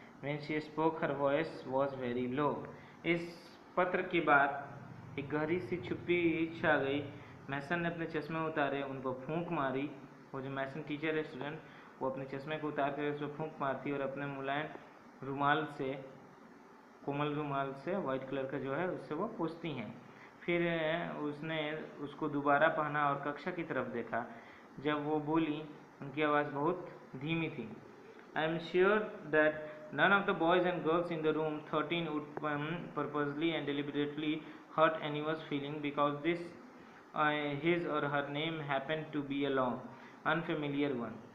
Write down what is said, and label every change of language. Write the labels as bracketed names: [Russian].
[English] When she spoke, her voice was very low. [Hindi] इस पत्र के बाद एक गहरी सी चुप्पी छा गई। मैसन ने अपने चश्मे उतारे, उन पर फूंक मारी। वो जो मैसन टीचर है स्टूडेंट, वो अपने चश्मे को उतार कर उस पर फूंक मारती और अपने मुलायम रुमाल से, कोमल रुमाल से, वाइट कलर का जो है, उससे वो पोंछती हैं। फिर उसने उसको दोबारा पहना और कक्षा की तरफ देखा। जब वो बोली, उनकी आवाज़ बहुत धीमी थी। [English] I am sure that none of the boys and girls in the room 13 would purposely and deliberately hurt anyone's feeling because his or her name happened to be a long, unfamiliar one.